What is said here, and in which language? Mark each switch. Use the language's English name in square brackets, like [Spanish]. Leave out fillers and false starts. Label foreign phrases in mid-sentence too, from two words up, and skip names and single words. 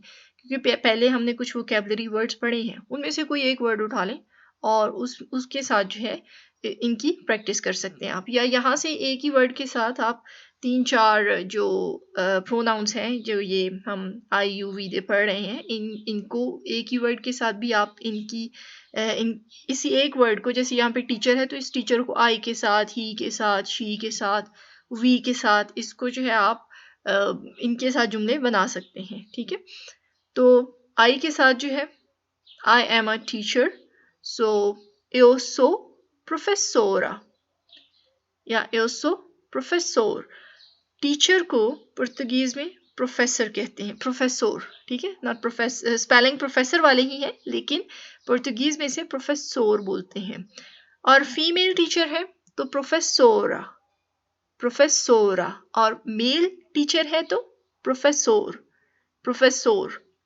[Hindi] क्योंकि पहले हमने कुछ [English] vocabulary words [Hindi] पढ़े हैं, उनमें से कोई एक वर्ड उठा लें और उसके साथ जो है इनकी प्रैक्टिस कर सकते हैं आप, या यहाँ से एक ही वर्ड के साथ आप 3-4 जो प्रोनाउंस हैं, जो ये हम [English] I you we they [Hindi] पढ़ रहे हैं, इनको एक ही वर्ड के साथ भी आप इसी एक वर्ड को, जैसे यहाँ पे टीचर है तो इस टीचर को आई के साथ, ही के साथ, शी के साथ, वी के साथ, इसको जो है आप इनके साथ जुमले बना सकते हैं। ठीक है? तो आई के साथ जो है [English] I am a teacher, [Hindi] सो [Portuguese] eu sou professora, [Hindi] या [Portuguese] eu sou professor। [Hindi] टीचर को पुर्तगीज में प्रोफेसर कहते हैं, प्रोफेसोर। ठीक है? [English] not professor, [Hindi] स्पेलिंग प्रोफेसर वाले ही है लेकिन पुर्तगीज में से प्रोफेसोर बोलते हैं। और [English] female teacher [Hindi] है तो [Portuguese] professora, professora, [Hindi] और [English] male teacher [Hindi] है तो [Portuguese] professor, professor.